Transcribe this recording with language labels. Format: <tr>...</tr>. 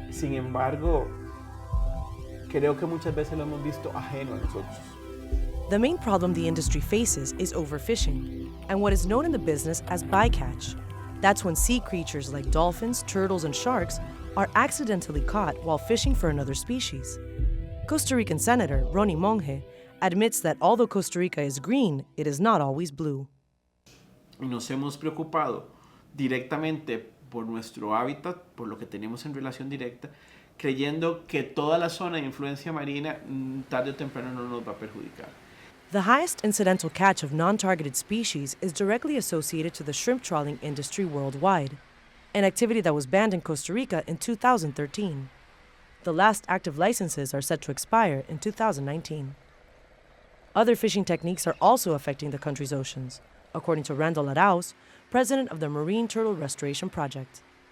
<es>Sin embargo, creo que muchas veces lo hemos visto ajeno a nosotros.</es> <en>The main problem the industry faces is overfishing, and what is known in the business as bycatch. That's when sea creatures like dolphins, turtles, and sharks are accidentally caught while fishing for another species. Costa Rican Senator Ronnie Monge admits that although Costa Rica is green, it is not always blue.</en> <es>Y nos hemos preocupado directamente por nuestro hábitat, por lo que tenemos en relación directa, creyendo que toda la zona de influencia marina tarde o temprano no nos va a perjudicar.</es> <en>The highest incidental catch of non-targeted species is directly associated to the shrimp trawling industry worldwide, an activity that was banned in Costa Rica in 2013. The last active licenses are set to expire in 2019. Other fishing techniques are also affecting the country's oceans, according to Randall Arauz, president of the Marine Turtle Restoration Project.</en>